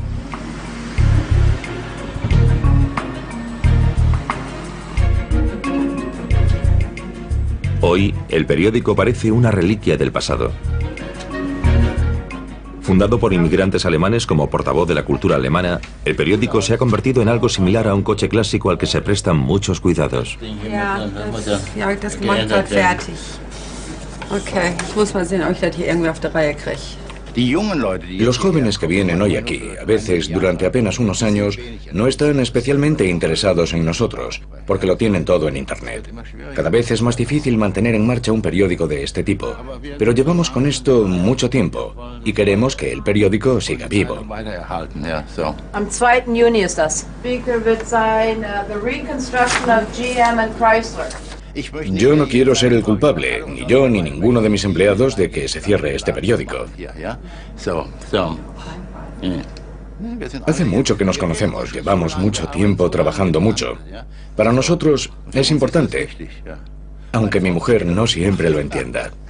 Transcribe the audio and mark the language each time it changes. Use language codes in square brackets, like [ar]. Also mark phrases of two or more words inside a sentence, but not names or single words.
[es] Hoy, el periódico parece una reliquia del pasado. Fundado por inmigrantes alemanes como portavoz de la cultura alemana, el periódico se ha convertido en algo similar a un coche clásico al que se prestan muchos cuidados. [de] Das gemacht wird, fertig. Okay, jetzt muss man sehen, ob ich das hier irgendwie auf die Reihe kriege. [es] Los jóvenes que vienen hoy aquí, a veces durante apenas unos años, no están especialmente interesados en nosotros, porque lo tienen todo en Internet. Cada vez es más difícil mantener en marcha un periódico de este tipo, pero llevamos con esto mucho tiempo y queremos que el periódico siga vivo. [de] Am 2. Juni ist das. Speaker wird sein, [en] the reconstruction of GM and Chrysler. [es] Yo no quiero ser el culpable, ni yo ni ninguno de mis empleados, de que se cierre este periódico. Hace mucho que nos conocemos, llevamos mucho tiempo trabajando mucho. Para nosotros es importante, aunque mi mujer no siempre lo entienda.